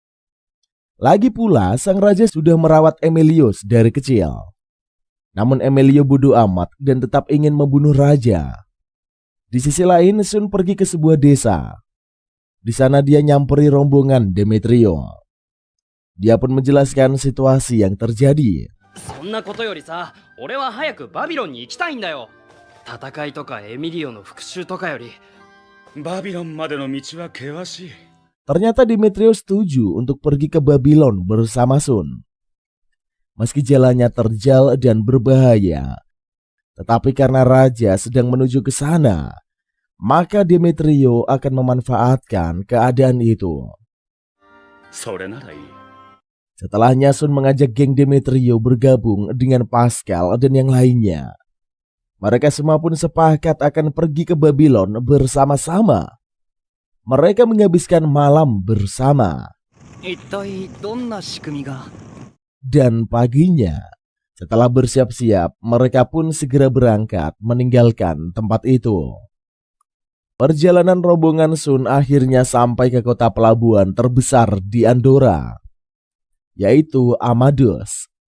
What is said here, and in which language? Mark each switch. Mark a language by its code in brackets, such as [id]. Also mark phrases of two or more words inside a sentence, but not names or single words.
[id] Lagi pula, sang raja sudah merawat Emilio dari kecil. Namun Emilio bodoh amat dan tetap ingin membunuh raja. Di sisi lain, Sun pergi ke sebuah desa. Di sana dia nyamperi rombongan Demetrio. Dia pun menjelaskan situasi yang terjadi. [ja] そんなことよりさ、俺は早くバビロンに行きたいんだよ。戦いとかエミリオの復讐とかより。バビロンまでの道は険しい。 [id] Ternyata Demetrio setuju untuk pergi ke Babylon bersama Sun. Meski jalannya terjal dan berbahaya, tetapi karena raja sedang menuju ke sana, maka Demetrio akan memanfaatkan keadaan itu. [ja] それならいい。 [id] Setelahnya Sun mengajak geng Demetrio bergabung dengan Pascal dan yang lainnya. Mereka semua pun sepakat akan pergi ke Babylon bersama-sama. Mereka menghabiskan malam bersama. [ja] 一体どんな仕組みが。 [id] Dan paginya, setelah bersiap-siap, mereka pun segera berangkat meninggalkan tempat itu. Perjalanan rombongan Sun akhirnya sampai ke kota pelabuhan terbesar di Andorra, yaitu Amados.